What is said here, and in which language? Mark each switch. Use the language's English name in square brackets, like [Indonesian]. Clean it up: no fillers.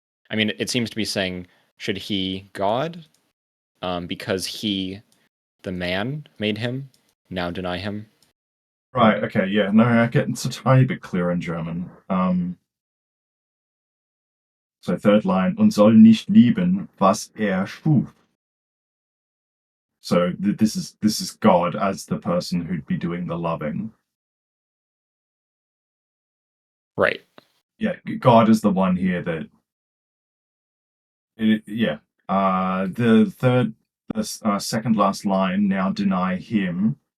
[English] I mean, it seems to be saying, should he, God, because he, the man, made him, now deny him? Right, okay, yeah. No, I get it's a tiny bit clearer in German. So third line, [German] und soll nicht lieben, was er schuf. [English] So this is God as the person who'd be doing the loving. Right. Yeah, God is the one here that. Yeah. The second last line, now deny him.